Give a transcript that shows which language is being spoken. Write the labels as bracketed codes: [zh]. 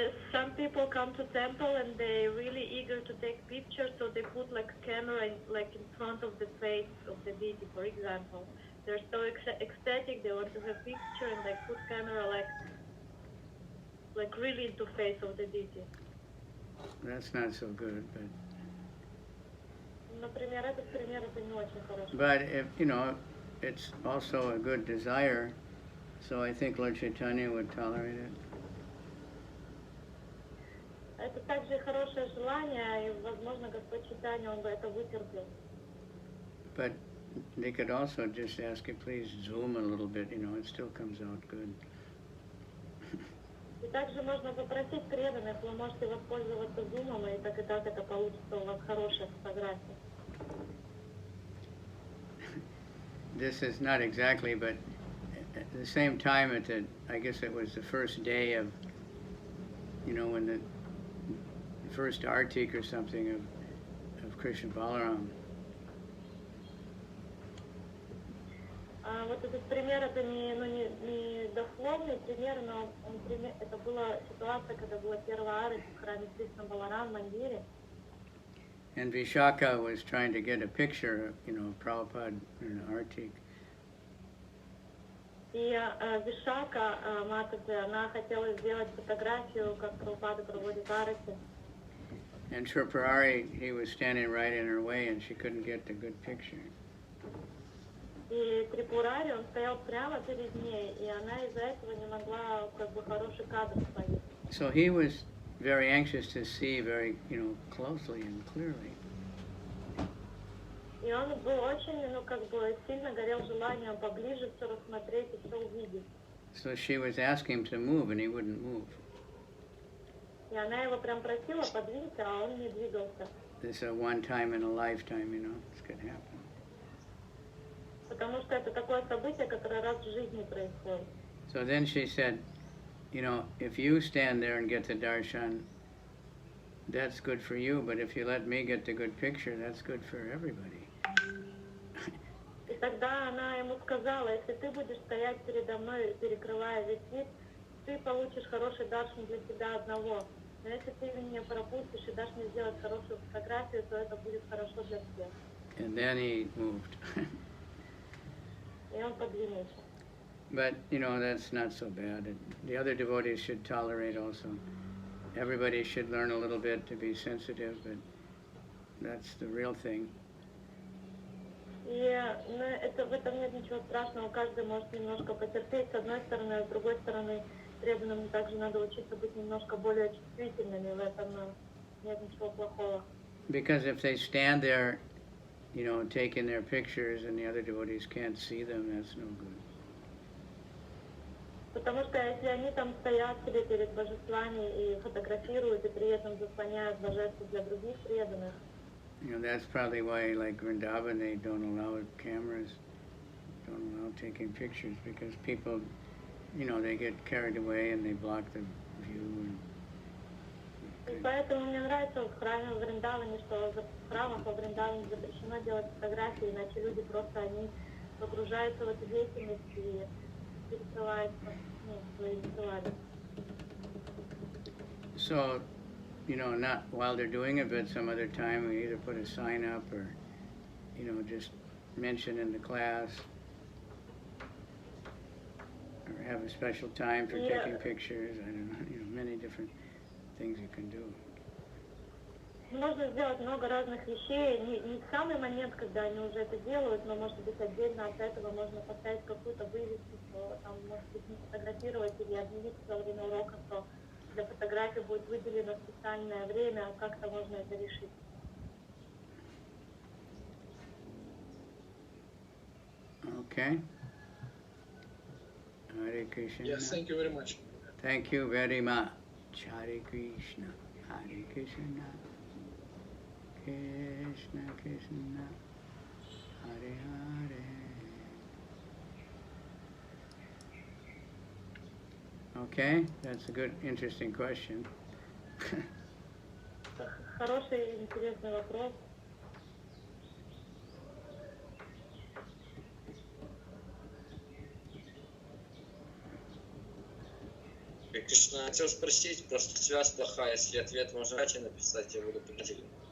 [en] some people come to temple and they're really eager to take pictures, so they put like a camera in front of the face of the deity, for example. They're so ecstatic, they want to have picture and they put camera like really into face of the deity. That's not so good, but... [ru] Например, этот пример это не очень хорошо. [en] But if, you know, it's also a good desire, so I think Lord Chaitanya would tolerate it. [ru] Это также хорошее желание, и, возможно, Господь Чайтанья, он бы это вытерпел. [en] But they could also just ask it, please zoom a little bit, you know, it still comes out good. [ru] И также можно попросить преданных, вы можете воспользоваться зумом, и так это получится у вас хорошая фотография. [en] This is not exactly, but at the same time, I guess it was the first day of, you know, when the first artik or something of Krishna Balaram. [ru] Вот этот пример, это не дословный пример, но это была ситуация, когда была первая арика в храме Кришна Баларам Мандире. [en] And Vishaka was trying to get a picture, you know, of Prabhupada in an artik. [ru] И Вишака, Матаджи, она хотела сделать фотографию, как Прабхупада проводит арики. [en] And Tripurari, he was standing right in her way and she couldn't get the good picture. [ru] И Трипурари, он стоял прямо перед ней, и она из-за этого не могла как бы хороший кадр ставить. [en] So he was very anxious to see very, closely and clearly. [ru] И он был очень, сильно горел желанием поближе все рассмотреть и все увидеть. [en] So she was asking him to move, and he wouldn't move. [ru] И она его прям просила подвинься, а он не двигался. [en] This is a one time in a lifetime, this could happen. [ru] Потому что это такое событие, которое раз в жизни происходит. [en] So then she said, if you stand there and get the darshan, that's good for you, but if you let me get the good picture, that's good for everybody. [ru] И тогда она ему сказала, если ты будешь стоять передо мной, перекрывая весь вид, ты получишь хороший даршан для себя одного. Но если ты меня пропустишь и дашь мне сделать хорошую фотографию, то это будет хорошо для всех. [en] And then he moved. [ru] И он подвинулся. [en] But, that's not so bad. The other devotees should tolerate also. Everybody should learn a little bit to be sensitive, but that's the real thing. [ru] И в этом нет ничего страшного. Каждый может немножко потерпеть с одной стороны, а с другой стороны преданным также надо учиться быть немножко более чувствительными. В этом нет ничего плохого. [en] Because if they stand there, taking their pictures and the other devotees can't see them, that's no good. [ru] Потому что если они там стоят себе перед божествами и фотографируют, и при этом заслоняют божество для других преданных. [en] That's probably why, like Vrindavan, they don't allow cameras, don't allow taking pictures, because people, they get carried away and they block the view. [ru] И поэтому мне нравится в храме в Вриндаване, что в храмах во Вриндаване запрещено делать фотографии, иначе люди просто, они погружаются в эту деятельность и перекрываются своими делами. [en] So, not while they're doing it, but some other time we either put a sign up or, just mention in the class, or have a special time for taking pictures. I don't know, many different things you can do. [ru] Можно сделать много разных вещей, не в самый момент, когда они уже это делают, но, может быть, отдельно от этого можно поставить какую-то вывеску, что там, может быть, не фотографировать или объявить во время урока, что для фотографии будет выделено специальное время, а как-то можно это решить. [en] Okay. Hare Krishna. Yes, thank you very much. Thank you very much. Hare Krishna. Hare Krishna. Krishna Krishna. Hare Hare. Okay, that's a good, interesting question. [ru] Хороший, интересный вопрос. Кришна, хотел спросить, просто связь плохая, если ответ можно раньше написать, я буду признателен.